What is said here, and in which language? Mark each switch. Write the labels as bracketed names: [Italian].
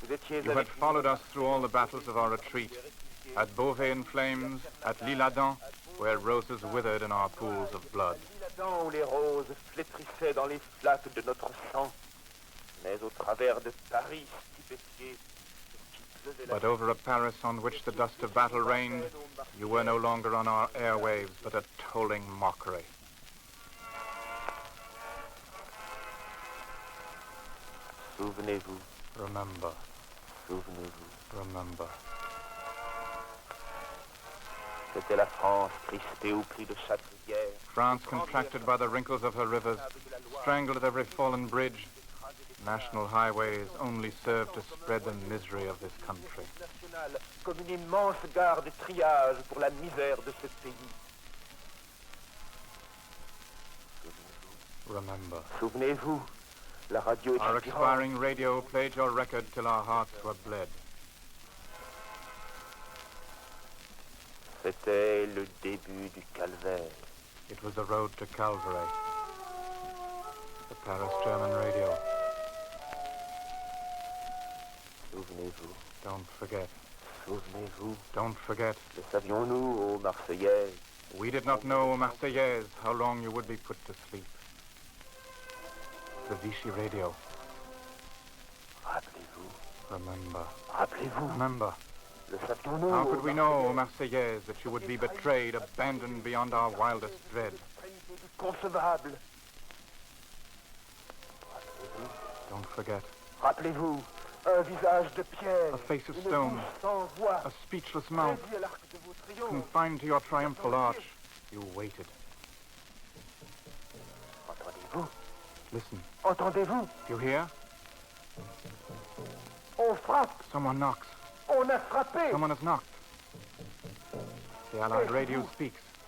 [English] You had followed us through all the battles of our retreat, at Beauvais in flames, at L'Isle-Adam, where roses withered in our pools of blood. [French] Où les roses flétrissaient dans les flaques de notre sang, mais au travers de Paris stupéfié. [English] But over a Paris on which the dust of battle reigned, you were no longer on our airwaves, but a tolling mockery. [French] Souvenez-vous. [English] Remember. [French] Souvenez-vous. [English] Remember. [French] C'était la France crispée au pli de chaque rivière. [English] France contracted by the wrinkles of her rivers, strangled at every fallen bridge. National highways only serve to spread the misery of this country. [French] Comme une immense gare de triage pour la misère de ce pays. [English] Remember. [French] Souvenez-vous, la radio est [English] Our expiring radio played your record till our hearts were bled. [French] C'était le début du calvaire. [English] It was the road to Calvary. The Paris German radio. [French] Souvenez-vous. [English] Don't forget. [French] Souvenez-vous. [English] Don't forget. [French] Le savions-nous, ô Marseillaise? [English] We did not know, Marseillaise, how long you would be put to sleep. The Vichy radio. [French] Rappelez-vous. [English] Remember. [French] Rappelez-vous. [English] Remember. [French] Le savions-nous? [English] How could we know, Marseillaise, that you would be betrayed, abandoned beyond our wildest dread? [French] Concevable. [English] Don't forget. [French] Rappelez-vous, un visage de pierre, [English] A face of [French] une [English] stone, [French] bouche sans voix, [English] a speechless mouth, [French] réduit à l'arc de vos triomphes. [English] confined to your triumphal arch. You waited. [French] Entendez-vous? [English] Listen. [French] Entendez-vous? [English] You hear? [French] On frappe, [English] Someone knocks. [French] on a frappé. [English] Someone has knocked. The Allied radio speaks.